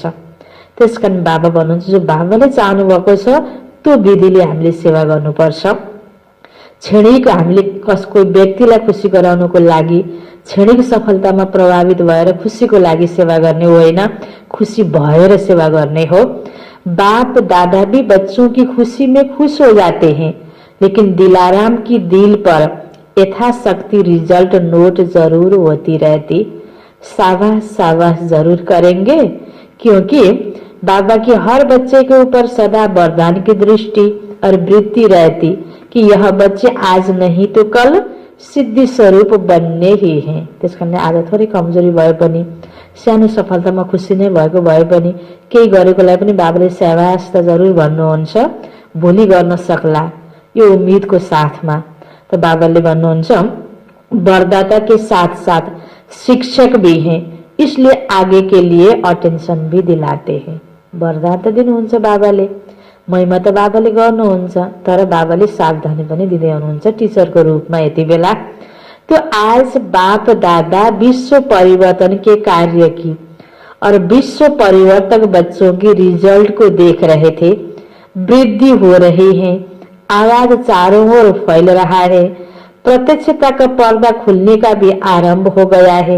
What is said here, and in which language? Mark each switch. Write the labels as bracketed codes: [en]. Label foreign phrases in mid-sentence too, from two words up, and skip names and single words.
[ne] त्यसकारण बाबा भन्नुहुन्छ जो बाबाले चाहनु भएको छ त्यो विधिले हामीले सेवा गर्नुपर्छ। क्षणिक हामीले कसको व्यक्तिलाई खुसी गराउनको लागि, क्षणिक सफलतामा प्रभावित भएर खुसीको लागि सेवा गर्ने होइन, खुशी भएर सेवा गर्ने हो। [hi] बाप दादा भी बच्चों की खुशी में खुश हो जाते हैं, लेकिन दिलाराम की दिल पर यथाशक्ति रिजल्ट नोट जरूर होती रहती। शाबाश शाबाश जरूर करेंगे, क्योंकि बाबा की हर बच्चे के ऊपर सदा वरदान की दृष्टि और वृत्ति रहती कि यह बच्चे आज नहीं तो कल सिद्धि स्वरूप बन्ने ही हैं। [ne] त्यसकारण आज थोरै कमजोरी भए पनि, सानो सफलतामा खुसी नै भएको भए पनि, केही गरेकोलाई पनि बाबाले शाबाश त जरुर भन्नुहुन्छ, भोलि गर्न सक्ला यो उम्मीदको साथमा। त बाबाले भन्नुहुन्छ [hi] वरदाता के साथ साथ शिक्षक भी हैं, इसलिए आगे के लिए अटेन्सन भी दिलाते हैं। [ne] वरदान त दिनुहुन्छ बाबाले, महिमा त बाबाले गर्नुहुन्छ, तर बाबाले सावधानी पनि दिँदै हुनुहुन्छ टिचरको रूपमा। यति बेला [hi] तो आज बाप दादा विश्व परिवर्तन के कार्य की और विश्व परिवर्तक बच्चों की रिजल्ट को देख रहे थे। वृद्धि हो रही है, आवाज चारों ओर फैल रहा है, प्रत्यक्षता का पर्दा खुलने का भी आरंभ हो गया है।